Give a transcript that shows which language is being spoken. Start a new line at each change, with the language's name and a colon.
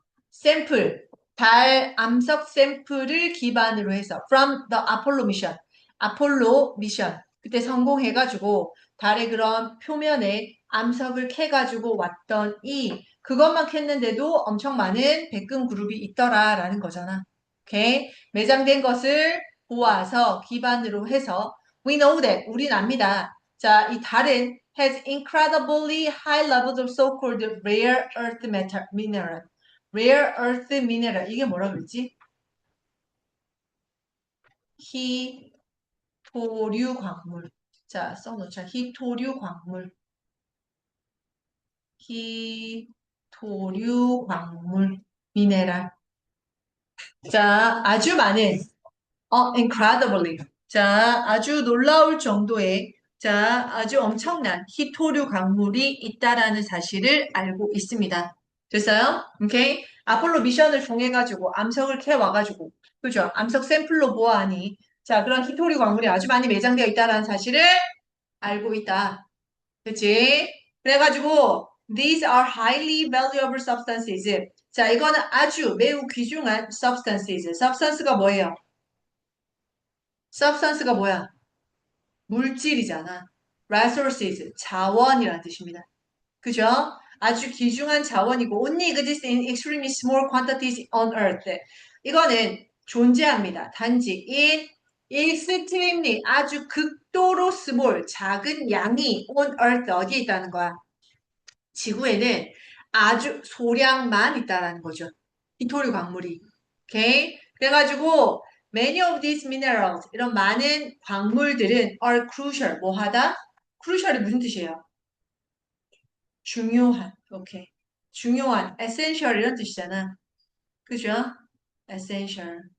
Korean: 샘플, 달 암석 샘플을 기반으로 해서
English: from the Apollo mission,
Korean: 아폴로 미션 그때 성공해가지고 달의 그런 표면에 암석을 캐가지고 왔더니 그것만 캤는데도 엄청 많은 백금 그룹이 있더라라는 거잖아. 오케이? 매장된 것을 보아서 기반으로 해서
English: we know that
Korean: 우린 압니다. 자, 이 달은
English: has incredibly high levels of so-called rare earth mineral. rare earth mineral
Korean: 이게 뭐라 그랬지? 희토류 광물. 자, 써놓자. 희토류 광물. 희토류 광물. 미네랄. 자, 아주 많은 incredibly. 자, 아주 놀라울 정도의 아주 엄청난 희토류 광물이 있다라는 사실을 알고 있습니다. 됐어요? 오케이? 아폴로 미션을 통해 가지고 암석을 캐 와가지고 그죠? 암석 샘플로 보아하니 자, 그런 희토류 광물이 아주 많이 매장되어 있다라는 사실을 알고 있다. 그치? 그래가지고
English: these are highly valuable substances.
Korean: 자, 이거는 아주 매우 귀중한 substances. substance가 뭐예요? substance가 뭐야? 물질이잖아. resources, 자원이라는 뜻입니다. 그죠? 아주 귀중한 자원이고
English: only exists in extremely small quantities on earth.
Korean: 이거는 존재합니다. 단지 in extremely 아주 극도로 small 작은 양이
English: on earth
Korean: 어디에 있다는 거야? 지구에는 아주 소량만 있다라는 거죠. 희토류 광물이. 오케이?
English: 그래가지고 many of these minerals
Korean: 이런 많은 광물들은
English: are crucial 뭐하다?
Korean: crucial이 무슨 뜻이에요? 중요한. 오케이. 중요한 essential 이런 뜻이잖아. 그죠? essential.